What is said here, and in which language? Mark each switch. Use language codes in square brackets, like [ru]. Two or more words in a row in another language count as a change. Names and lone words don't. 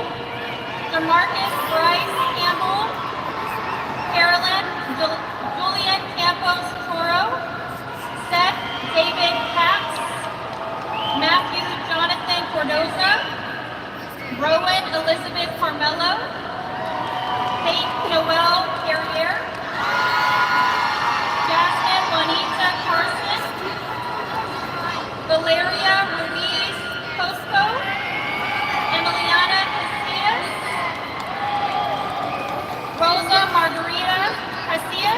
[en] DeMarcus Bryce Campbell. Carolyn Julian Campos Toro. Seth David Katz. Matthew Jonathan Cordoza. Rowan Elizabeth Carmelo. Kate Noel Carrier. Jasmine Juanita Carson. Valeria Ruiz Cosco. Emiliana Casillas. Rosa Margarita Casillas.